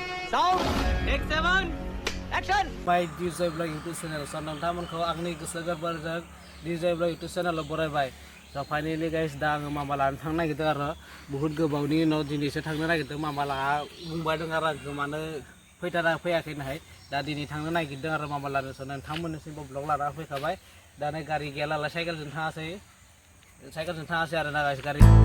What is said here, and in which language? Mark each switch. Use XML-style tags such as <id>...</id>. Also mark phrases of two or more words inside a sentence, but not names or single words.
<en>Sound. Take 7. Action. By DJ Blog YouTube channel.</en> <brx>So नोंथांमोनखौ आंनि गोसो गोरबोजों DJ Blog YouTube channel बरायबाय.</brx> <en>So finally guys</en> <brx>दा आङो मामा लानो थांनो नागिरदों आरो बुहुत गोबावनि उनाव दिनैसो थांनो नागिरदों मामा लाहा बुंबाय दं आरो आंखौ मानो फैयाखै नाहाय दा दिनै थांनो नागिरदों आरो मामा लानो स नोंथांमोननिसिमबो ब्लग लाना फैखाबाय दा नै गारि गैयालाय साइकेलजों थाङासै आरो ना गाइस गारि</brx>